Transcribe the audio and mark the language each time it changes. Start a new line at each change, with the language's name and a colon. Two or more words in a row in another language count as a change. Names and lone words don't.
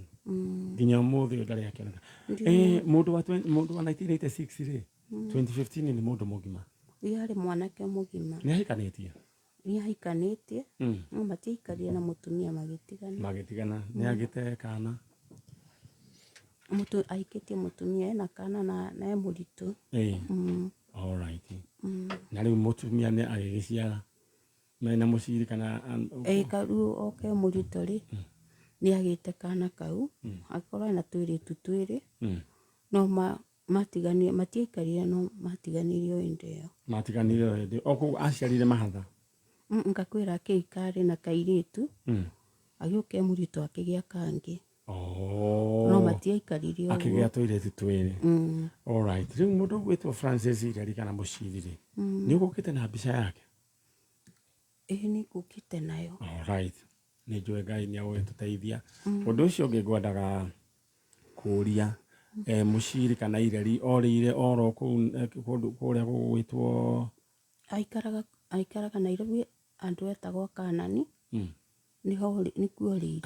Kikuyu: Nginya ũmũthĩ ndarĩ akĩoneka. Mũndũ wa 1986 rĩ, 2015 nĩ mũndũ mũgima. Yarĩ mwanake mũgima. Nĩ ahikanĩtie? Nĩ ahikanĩtie. No matiaikarire na mũtumia magĩtigana. Nĩ agĩte kana? Ahikĩtie mũtumia ena kana na e mũritũ.
English: All right.
Kikuyu: Na rĩu mũtumia nĩ agĩgĩciara mena Mũciri kana? Rĩu oke mũritũ rĩ, nĩ agĩte kana kau. Akorwo ena tũirĩtu twĩrĩ. No matiaikarire no matiganirio hĩndĩ ĩyo. Matiganirio hĩndĩ. O kũu aciarire mahatha? Ngakwĩra akĩikarĩ na kairĩtu. Agĩũka mũritũ akĩgĩa kangĩ. No matiaikarire ũguo. Akĩgĩa tũirĩtu twĩrĩ.
English: All right.
Kikuyu: Rĩu mũndũ gwĩtwo Francis Ireri kana Mũciri rĩ, nĩ ũgũkĩte na mbica yake? Nĩ ngũkĩte nayo.
English: All right.
Kikuyu: Nĩ njũĩ Ngai nĩ agũgĩtũteithia. Ũndũ ũcio ũngĩ ngwendaga kũũria, Mũciri kana Ireri orĩire oro kũu kũrĩa gũgwĩtwo? Aikaraga Nairobi andũ etagwo Kanani. Nĩkuo orĩire.